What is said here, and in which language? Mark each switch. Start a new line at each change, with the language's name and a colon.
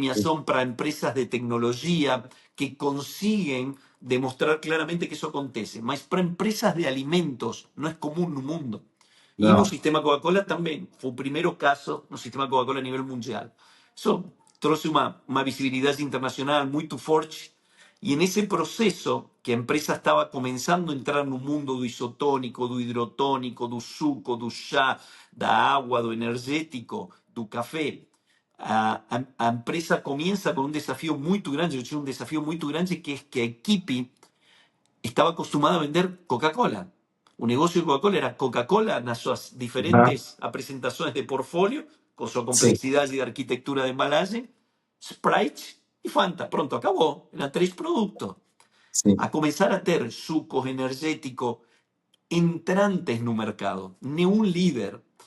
Portuguese: premiação para empresas de tecnologia que consiguen demostrar claramente que isso acontece, mas para empresas de alimentos não é comum no mundo. E no Não. sistema Coca-Cola também, foi o primeiro caso no sistema Coca-Cola a nível mundial. Isso trouxe uma visibilidade internacional muito forte.
Spanish: Y en ese proceso que a empresa estaba comenzando a entrar
Portuguese: no mundo do isotónico, do hidrotónico, do suco, do chá, da agua, do energético, do café,
Spanish: a empresa comienza con un desafío muy grande. Yo tengo un desafío muy grande que es que a equipe estaba acostumada a vender Coca-Cola.
Portuguese: O negocio de Coca-Cola era Coca-Cola nas suas Aham. diferentes apresentações de portfólio, com sua Sim, complexidade de arquitetura de embalagem, Sprite e Fanta. Pronto, acabou. Eram três produtos. sim. A começar a ter sucos energéticos entrantes no mercado, nenhum líder.